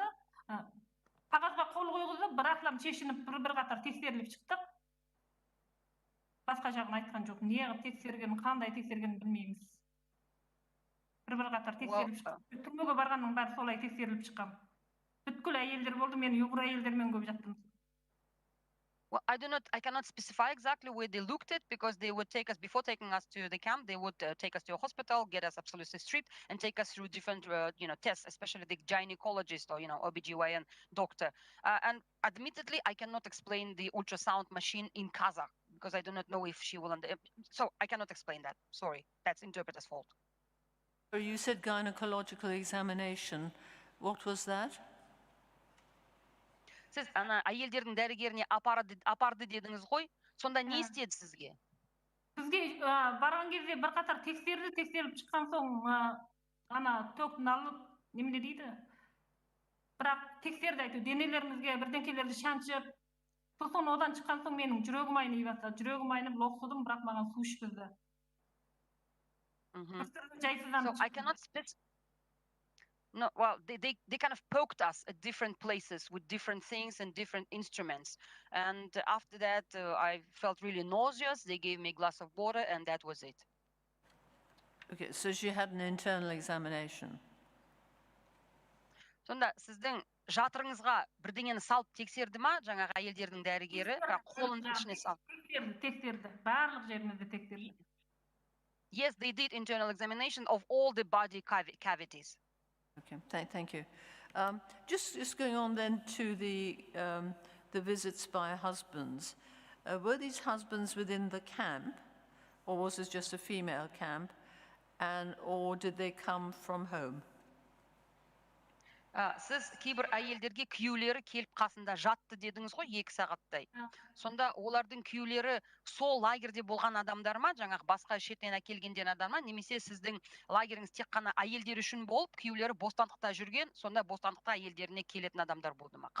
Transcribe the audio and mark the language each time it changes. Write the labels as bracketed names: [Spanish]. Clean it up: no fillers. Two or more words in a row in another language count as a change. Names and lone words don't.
[Kazakh] Қағазға қол қойғызып, бір ақлам шешініп, бір қатар тексеріліп шықтық. Басқа жағын айтқан жоқ. Не тексерген, қандай тексерген білмейміз. Bir қатар тексеріліп шықтық. Түрмеге барғанның бәрі солай тексеріліп шыққан. Бүткіл әйелдер болды, мен ұйғыр әйелдермен көп жаттым. [English] Well, I cannot specify exactly where they looked at, because they would take us, before taking us to the camp, they would take us to a hospital, get us absolutely stripped, and take us through different, tests, especially the gynecologist or, OBGYN doctor. And admittedly, I cannot explain the ultrasound machine in Kazakh, because I do not know if she will, so I cannot explain that. Sorry, that's interpreter's fault. You said gynecological examination. What was that? [Kazakh] Сіз ана әйелдердің дәрігеріне апарды дедіңіз ғой, сонда не істеді сізге? Бізге барған кезде бір қатар тексеріліп шыққан соң, ана тоқын алып, немене дейді? Бірақ тексерді айту, денелеріңізге бірдеңкелерді шаншып, сосын одан шыққан соң менің жүрегім айнып бастады. Жүрегім айнып, лоқсыдым, бірақ маған су ішкізді. [English] So I cannot specify. No, well, they kind of poked us at different places with different things and different instruments. And after that, I felt really nauseous. They gave me a glass of water, and that was it. Okay, so she had an internal examination. [Kazakh] Сонда сіздің жатырыңызға бірдеңені салып тексерді ма, жаңағы әйелдердің дәрігері, қолының ішіне салып? Тексерді, барлық жерімізді тексерді. [English] Yes, they did internal examination of all the body cavities. Okay, thank you. Just going on then to the visits by husbands. Were these husbands within the camp, or was this just a female camp, or did they come from home? [Kazakh] Сіз кейбір әйелдерге күйеулері келіп қасында жатты дедіңіз ғой 2 сағаттай. Сонда олардың күйеулері сол лагерде болған адамдар ма, жаңағы басқа шетінен әкелгенден адам ма, немесе сіздің лагеріңіз тек қана әйелдер үшін болып, күйеулері бостандықта жүрген, сонда бостандықта әйелдеріне келетін адамдар болды ма?